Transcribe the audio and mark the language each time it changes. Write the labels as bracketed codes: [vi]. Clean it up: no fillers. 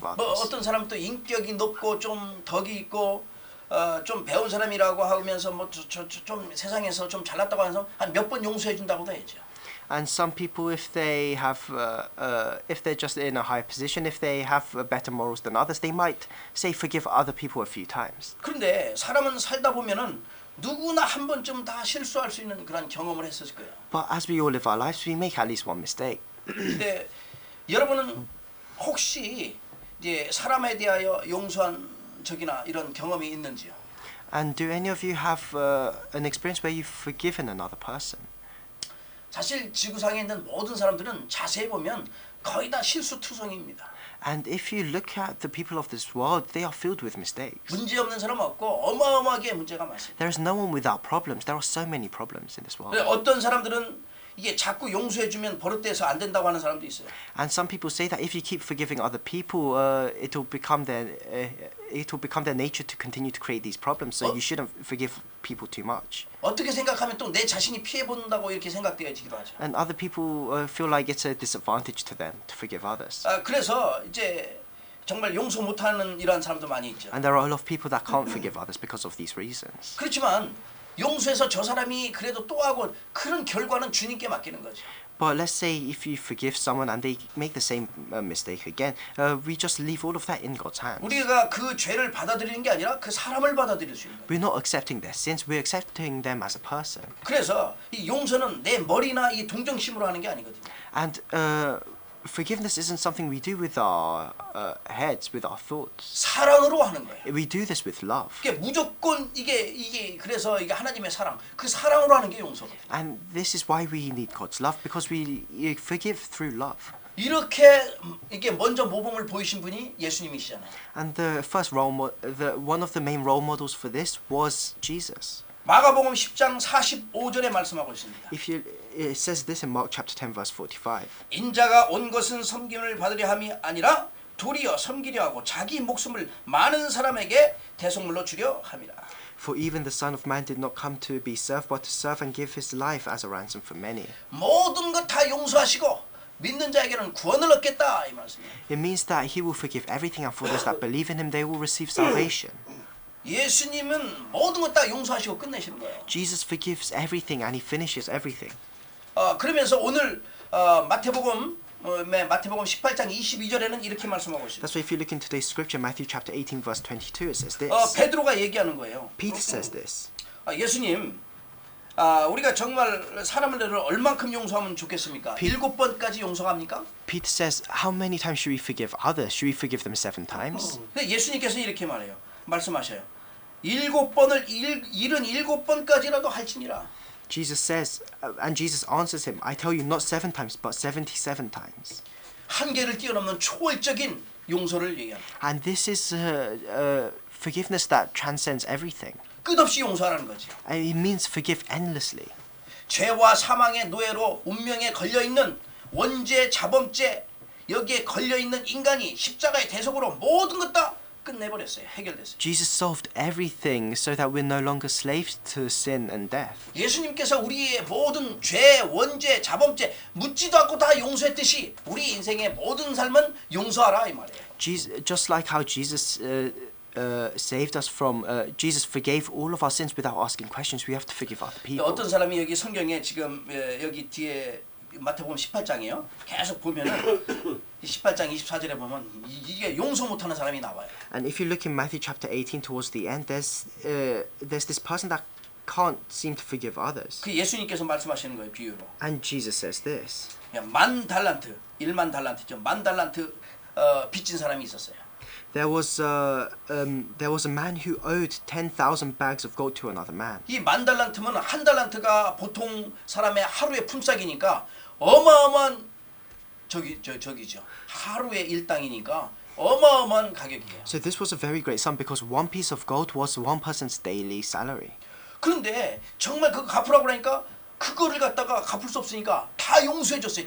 [en] 뭐 others. [ko] 어떤 사람도 인격이 높고 좀 덕이 있고 좀 배운 사람이라고 하면서 뭐 좀 세상에서 좀 잘났다고 하는 사람 한 몇 번 용서해 준다고도 했죠. [en] And some people, if they have, if they're just in a higher position, if they have better morals than others, they might say forgive other people a few times. [ko] 그런데 사람은 살다 보면은 누구나 한 번쯤 다 실수할 수 있는 그런 경험을 했을 거예요. [en] But as we all live our lives, we make at least one mistake. [ko] 근데 여러분은 혹시 이제 사람에 대하여 용서한 적이나 이런 경험이 있는지요? [en] And do any of you have an experience where you've forgiven another person? [ko] 사실 지구상에 있는 모든 사람들은 자세히 보면 거의 다 실수투성입니다. [en] And if you look at the people of this world, they are filled with mistakes. [ko] 문제 없는 사람 없고 어마어마하게 문제가 많습니다. [en] There is no one without problems. There are so many problems in this world. [ko] 어떤 사람들은 이게 자꾸 용서해주면 버릇돼서 안 된다고 하는 사람도 있어요. [en] And some people say that if you keep forgiving other people, it will become their nature to continue to create these problems. So you shouldn't forgive people too much. [ko] 어떻게 생각하면 또 내 자신이 피해 본다고 이렇게 생각되어지기도 하죠. [en] And other people feel like it's a disadvantage to them to forgive others. [ko] 그래서 이제 정말 용서 못하는 이러한 사람도 많이 있죠. [en] And there are a lot of people that can't forgive others because of these reasons. [ko] 그렇지만 용서해서 저 사람이 그래도 또 하고 그런 결과는 주님께 맡기는 거죠. [en] But let's say if you forgive someone and they make the same mistake again, we just leave all of that in God's hands. [ko] 우리가 그 죄를 받아들이는 게 아니라 그 사람을 받아들일 수 있는 거예요. [en] We're not accepting their sins, we're accepting them as a person. [ko] 그래서 이 용서는 내 머리나 이 동정심으로 하는 게 아니거든요. [en] And forgiveness isn't something we do with our heads, with our thoughts. [ko] 사랑으로 하는 거예요. [en] We do this with love. [ko] 이게 무조건 이게 그래서 이게 하나님의 사랑, 그 사랑으로 하는 게 용서거든요. [en] And this is why we need God's love, because we forgive through love. [ko] 이렇게 이게 먼저 모범을 보이신 분이 예수님이시잖아요. [en] And the first one of the main role models for this was Jesus. [ko] 마가복음 10장 45절에 말씀하고 있습니다. [en] It says this in Mark chapter 10 verse 45. [ko] 인자가 온 것은 섬김을 받으려 함이 아니라 도리어 섬기려 하고 자기 목숨을 많은 사람에게 대속물로 주려 함이라. [en] For even the Son of Man did not come to be served, but to serve and give his life as a ransom for many. [ko] 모든 것 다 용서하시고 믿는 자에게는 구원을 얻겠다 이 말씀이에요. [en] It means that he will forgive everything, and for those that believe in him, they will receive salvation. [ko] 예수님은 모든 것 다 용서하시고 끝내시는 거예요. [en] Jesus forgives everything and he finishes everything. [ko] 그러면서 오늘 마태복음 18장 22절에는 이렇게 말씀하고 있습니다. [en] That's why if you look in today's scripture, Matthew chapter 18 verse 22, it says this. [ko] 베드로가 얘기하는 거예요. [en] Peter says this. [ko] 예수님, 우리가 정말 사람을 얼만큼 용서하면 좋겠습니까? 7번까지 용서합니까? [en] Peter says, how many times should we forgive others? Should we forgive them 7 times? [ko] 근데 예수님께서는 이렇게 말해요. 말씀하셔요. 7번을 77번까지라도 할지니라. [en] Jesus says, and Jesus answers him, I tell you not 7 times, but 77 times. [ko] 한계를 뛰어넘는 초월적인 용서를 얘기합니다. [en] And this is forgiveness that transcends everything. [ko] 끝없이 용서하라는 거지. [en] And it means forgive endlessly. [ko] 죄와 사망의 노예로 운명에 걸려있는 원죄, 자범죄 여기에 걸려있는 인간이 십자가의 대속으로 모든 것 다 끝내버렸어요. 해결됐어요. [en] Jesus solved everything so that we're no longer slaves to sin and death. [ko] 예수님께서 우리의 모든 죄, 원죄, 자범죄 묻지도 않고 다 용서했듯이 우리 인생의 모든 삶은 용서하라 이 말이에요. [en] Just like how Jesus saved us from, Jesus forgave all of our sins without asking questions, we have to forgive other people. [ko] 어떤 사람이 여기 성경에 지금 여기 뒤에 마태복음 18장이요. 계속 보면은 18장 24절에 보면 이게 용서 못하는 사람이 나와요. [en] And if you look in Matthew chapter 18 towards the end, there's this person that can't seem to forgive others. [ko] 그 예수님께서 말씀하시는 거예요, 비유로. [en] And Jesus says this. [ko] 10,000달란트, 10,000달란트죠. 10,000달란트 빚진 사람이 있었어요. [en] There was a man who owed 10,000 bags of gold to another man. [ko] 이 10,000달란트면 한 달란트가 보통 사람의 하루의 품삯이니까 어마어마한 저기죠. 하루의 일당이니까 어마어마한 가격이에요. [en] So this was a very great sum because one piece of gold was one person's daily salary. [ko] 그런데 정말 그거 갚으라고 하니까 그거를 갖다가 갚을 수 없으니까 다 용서해줬어요.